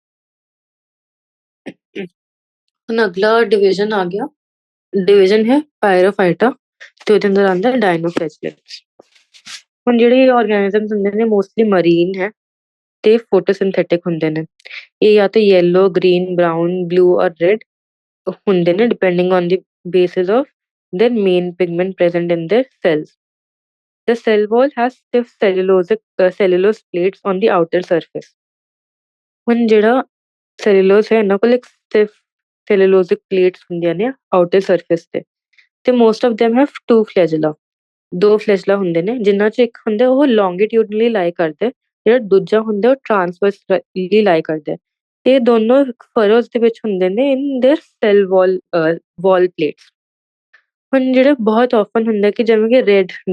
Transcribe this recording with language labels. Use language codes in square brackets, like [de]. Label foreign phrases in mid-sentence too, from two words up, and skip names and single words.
[pa] ਹੁਣ ਅਗਲਾ ਡਿਵੀਜ਼ਨ ਆ ਗਿਆ ਡਿਵੀਜ਼ਨ ਹੈ ਪਾਇਰੋਫਾਈਟਾ ਤੇ ਉਹਦੇ ਅੰਦਰ ਆਉਂਦਾ ਡਾਇਨੋਫਲੈਗੇਲੇਟਸ ਹੁਣ ਜਿਹੜੇ ਆਰਗੇਨਿਜ਼ਮਸ ਹੁੰਦੇ ਨੇ [en] mostly marine [pa] ਹੈ ਤੇ ਫੋਟੋਸਿੰਥੈਟਿਕ ਹੁੰਦੇ ਨੇ ਇਹ ਜਾਂ ਤਾਂ [en] yellow green brown blue or red [pa] ਹੁੰਦੇ ਨੇ [en] depending on the basis of their main pigment present in their cells. The cell wall has stiff cellulose plates on the outer surface. [pa] ਹੁਣ ਜਿਹੜਾ [en] cellulose [pa] ਹੈ ਇਹਨਾਂ ਕੋਲ ਇੱਕ [en] stiff cellulosic plates [pa] ਹੁੰਦੀਆਂ ਨੇ [en] outer surface ਤੇ most of them have two flagella. [pa] ਦੋ ਫਲੈਜਲਾ ਹੁੰਦੇ ਨੇ ਜਿਨ੍ਹਾਂ ਚ ਇੱਕ ਹੁੰਦਾ ਉਹ ਲੌਂਗੀਟਿਊਡਨਲੀ ਲਾਈ ਕਰਦਾ ਜਿਹੜਾ ਦੂਜਾ ਹੁੰਦਾ ਉਹ ਟ੍ਰਾਂਸਵਰਸਲੀ ਲਾਈ ਕਰਦਾ ਤੇ ਦੋਨੋਂ ਫਰੋਜ਼ ਦੇ ਵਿੱਚ ਹੁੰਦੇ ਨੇ [en] in their cell wall plates [pa] ਹੁਣ ਜਿਹੜੇ ਬਹੁਤ ਆਫਨ ਹੁੰਦਾ ਕਿ ਜਿਵੇਂ ਕਿ ਰੈਡ